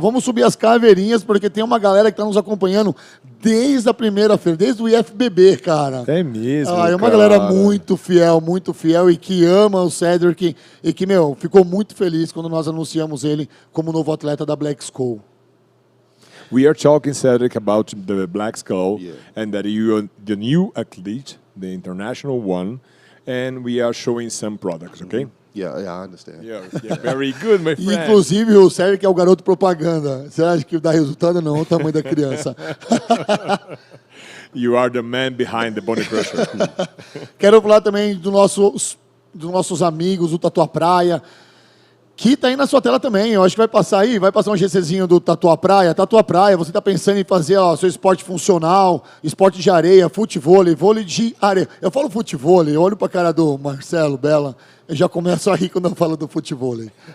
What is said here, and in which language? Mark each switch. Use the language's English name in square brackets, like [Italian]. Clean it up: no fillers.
[Portuguese] Vamos subir as caveirinhas, porque tem uma galera que está nos acompanhando desde a primeira feira, desde o IFBB, cara. É mesmo, é uma galera muito fiel e que ama o Cedric e que, ficou muito feliz quando nós anunciamos ele como novo atleta da Black Skull. [English] We are talking, Cedric, about the Black Skull and that you are the new athlete, the international one, and we are showing some products, okay? Yeah, I understand. Yeah, very good, my friend. [Portuguese] Inclusive, o Cedric é o garoto propaganda. Você acha que dá resultado? Não, o tamanho da criança. [English] You are the man behind the Bunny Crusher. [Portuguese] Quero falar também dos nossos amigos, do Tatuá Praia, que está aí na sua tela também. Eu acho que vai passar um GCzinho do Tatuá Praia. Tatuá Praia, você está pensando em fazer seu esporte funcional, esporte de areia, futevôlei, vôlei de areia. Eu falo futevôlei, eu olho para a cara do Marcelo Bella, eu já começo a rir quando eu falo do futevôlei.